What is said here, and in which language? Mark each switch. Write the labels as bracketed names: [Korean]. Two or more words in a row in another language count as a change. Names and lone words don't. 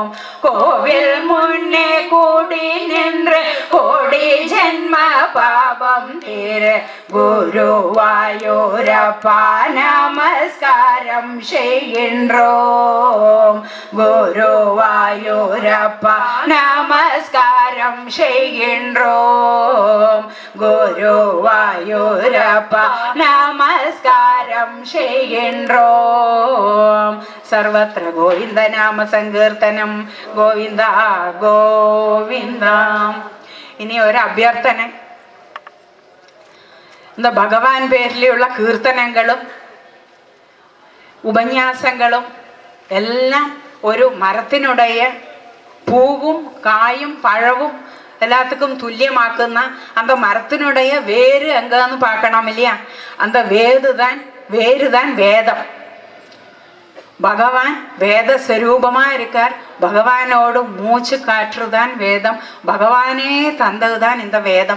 [Tamil] கோவில் முன்னே கூடி நின்று கோடி ஜென்ம பாபம் திரு குருவாயூரப்பா நமஸ்காரம் செய்கின்றோம். குருவாயூரப்பா நமஸ்காரம் செய்கின்றோம். குருவாயூரப்பா நமஸ்காரம் செய்கின்றோம். [Malayalam] സർവത്ര ഗോവിന്ദ നാമ സങ്കീർത്തനം. ഗോവിന്ദ ഗോവിന്ദ. ഇനി ഒരു അഭ്യർത്ഥന. എന്താ ഭഗവാൻ പേരിലുള്ള കീർത്തനങ്ങളും ഉപന്യാസങ്ങളും എല്ലാം ഒരു മരത്തിനുடைய പൂവും കായും പഴവും [Tamil] எல்லாத்துக்கும் துல்லியமாக்குன்னா அந்த மரத்தினுடைய வேறு எங்கன்னு பார்க்கணும் இல்லையா? அந்த வேறுதான் வேதம். பகவான் வேத ஸ்வரூபமா இருக்கார். பகவானோடு மூச்சு காற்றுதான் வேதம். பகவானே தந்ததுதான் இந்த வேதம்.